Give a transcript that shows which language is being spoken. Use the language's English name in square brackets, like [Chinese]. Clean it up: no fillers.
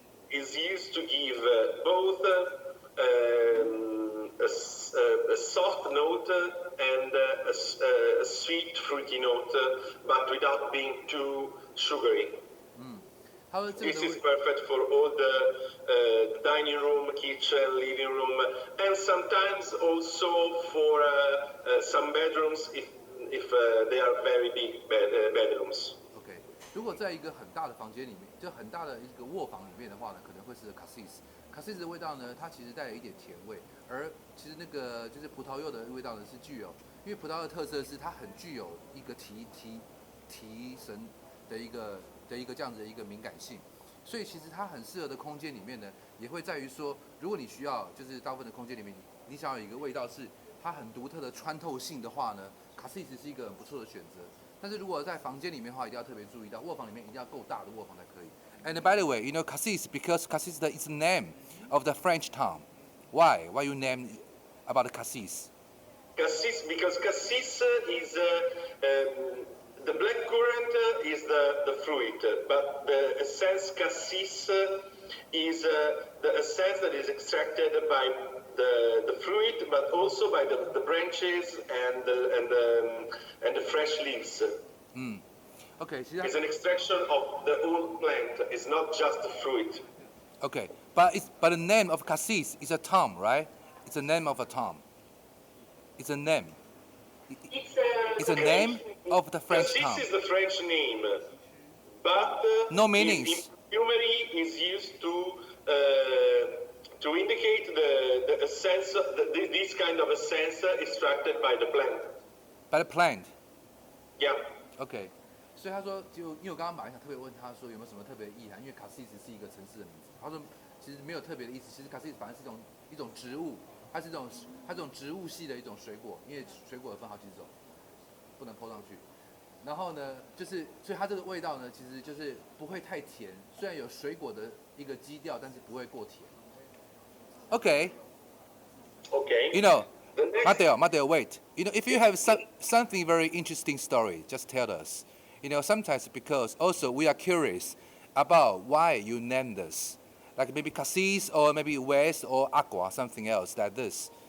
[English] Is used to give both a soft note and a sweet, fruity note, but without being too sugary. This is perfect for all the dining room, kitchen, living room, and sometimes also for some bedrooms if they are very big bedrooms. [Chinese] 如果在一个很大的房间里面，就很大的一个卧房里面的话呢，可能会是 cassis。 cassis 的味道呢，它其实带有一点甜味，而其实那个就是葡萄柚的味道呢，是具有因为葡萄的特色是它很具有一个提神的一个这样子的一个敏感性，所以其实它很适合的空间里面呢，也会在于说，如果你需要就是大部分的空间里面，你想要有一个味道是它很独特的穿透性的话呢，卡西斯是一个很不错的选择。但是如果在房间里面的话，一定要特别注意到，卧房里面一定要够大的卧房才可以。 [English] And by the way, you know Cassis because Cassis is the name of the French town. Why? Why you name about the Cassis? Cassis, because cassis is the black currant is the fruit, but the essence cassis is the essence that is extracted by the fruit, but also by the branches and the fresh leaves. Okay, It's an extraction of the whole plant. It's not just the fruit. Okay, but the name of Cassis is a town, right? It's a name of a town. It's a name. It's a name of the French Cassis town. is the French name, but No meanings. in perfumery is used to indicate the essence, this kind of essence extracted by the plant. By the plant. Yeah. [Chinese] OK， 所以他说，就因为我刚刚本来想特别问他说有没有什么特别的意涵，因为卡西斯是一个城市的名字。他说其实没有特别的意思，其实卡西斯反正是一种植物，它是这种植物系的一种水果，因为水果分好几种，不能抛上去。然后呢，就是所以它这个味道呢，其实就是不会太甜，虽然有水果的一个基调，但是不会过甜。 [English] OK。 Okay. You know, The next- Matteo, wait. You know, if you have something very interesting story, just tell us. You know, sometimes because also we are curious about why you named this, like maybe Cassis or maybe West or Aqua, something else like this.